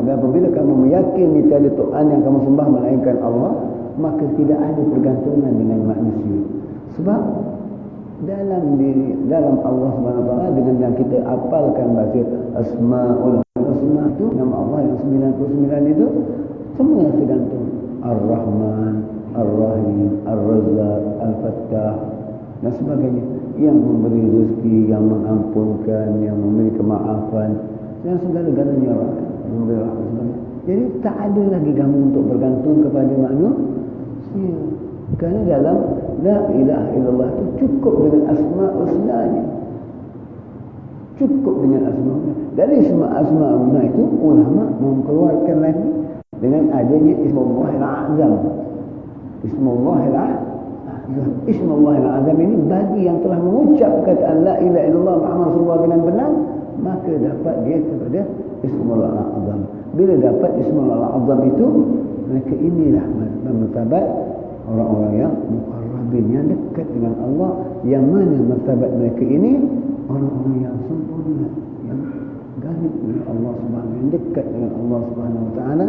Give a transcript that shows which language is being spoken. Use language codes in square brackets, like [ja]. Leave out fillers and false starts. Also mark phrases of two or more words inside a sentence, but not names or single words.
[ms] Apabila kamu meyakini tiada Tuhan yang kamu sembah melainkan Allah, maka tidak ada pergantungan dengan manusia. Sebab dalam Allah Subhanahu Wa Taala, dengan yang kita apalkan baca Asmaul Husna itu, nama Allah yang 99 itu semua tergantung. Ar-Rahman, Ar-Rahim, Ar-Razzaq, Al-Fattah dan sebagainya. Yang memberi rezeki, yang mengampunkan, yang memberi kemaafan, dan segala-galanya memberi rahmat. Jadi tak ada lagi kamu untuk bergantung kepada manusia. Kerana dalam [ar] لا إله إلا الله [ms] itu cukup dengan asma' husnanya. Cukup dengan asma' husna. Dari semua asma' husna itu ulama mengeluarkan lagi dengan adanya Ismullahil Azam. Ismullahil Azam. Ismullahil Azam ini bagi yang telah mengucap kataan [ar] لا إله إلا الله محمد رسول الله [ms] dengan benar, maka dapat dia kepada Ismullahil Azam. Bila dapat Ismullahil Azam itu, maka inilah martabat orang-orang yang muqarrabin, yang dekat dengan Allah. Yang mana martabat mereka ini? Orang-orang yang sempurna, yang garib dengan Allah Subhanahu, yang dekat dengan Allah Subhanahu Wa Taala.